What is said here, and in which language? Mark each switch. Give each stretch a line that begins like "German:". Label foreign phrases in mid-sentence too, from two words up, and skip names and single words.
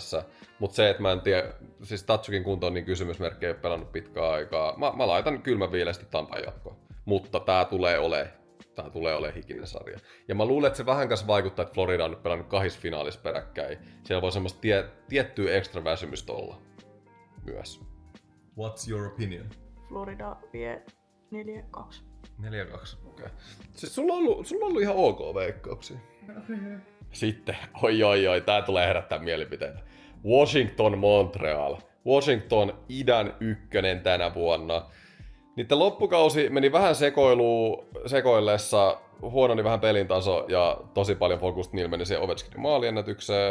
Finnish: Mutta se, että mä en tiedä, siis Tkachukin kunto on niin kysymysmerkki, ei ole pelannut pitkään aikaa. Mä laitan kylmän viileästi Tampan jatkoon. Mutta tää tulee olemaan hikinen sarja. Ja mä luulen, että se vähän kanssa vaikuttaa, että Florida on nyt pelannut 2 finaalissa peräkkäin. Siellä voi semmoista tiettyä ekstra väsymystä olla myös.
English: What's your opinion?
Finnish: Florida vie 4-2. 4-2, okei. Okay. Siis sulla on ollut ihan ok veikkauksia. Sitten, oi, tää tulee herättää mielipiteitä. Washington, Montreal. Washington idän ykkönen tänä vuonna. Niiden loppukausi meni vähän sekoillessa, huononi vähän pelin taso ja tosi paljon fokusta niillä meni siihen Ovechkinin maaliennätykseen.